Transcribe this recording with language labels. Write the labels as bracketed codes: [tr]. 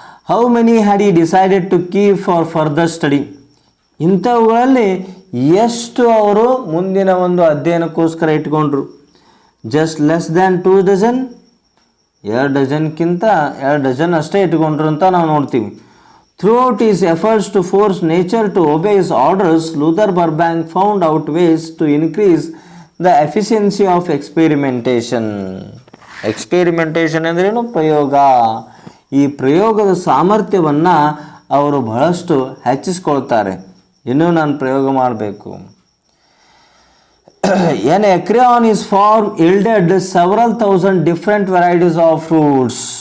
[en] How many had ಈ decided to keep for further study. [kn] ಇಂಥವುಗಳಲ್ಲಿ ಎಷ್ಟು ಅವರು ಮುಂದಿನ ಒಂದು ಅಧ್ಯಯನಕ್ಕೋಸ್ಕರ ಇಟ್ಕೊಂಡ್ರು? [en] Just less than 2 dozen. [kn] 2 ಡಜನ್ಕಿಂತ 2 dozen ಅಷ್ಟೇ ಇಟ್ಕೊಂಡ್ರು ಅಂತ ನಾವು ನೋಡ್ತೀವಿ. [en] Throughout his efforts to force nature to obey his orders, Luther Burbank found out ways to increase the efficiency of experimentation. [kn] Experimentation ಅಂದ್ರೇನು? ಪ್ರಯೋಗ. ಈ ಪ್ರಯೋಗದ ಸಾಮರ್ಥ್ಯವನ್ನು ಅವರು ಬಹಳಷ್ಟು ಹೆಚ್ಚಿಸ್ಕೊಳ್ತಾರೆ. ಇನ್ನೂ ನಾನು ಪ್ರಯೋಗ ಮಾಡಬೇಕು. [en] An acre on his farm yielded several thousand different varieties of fruits.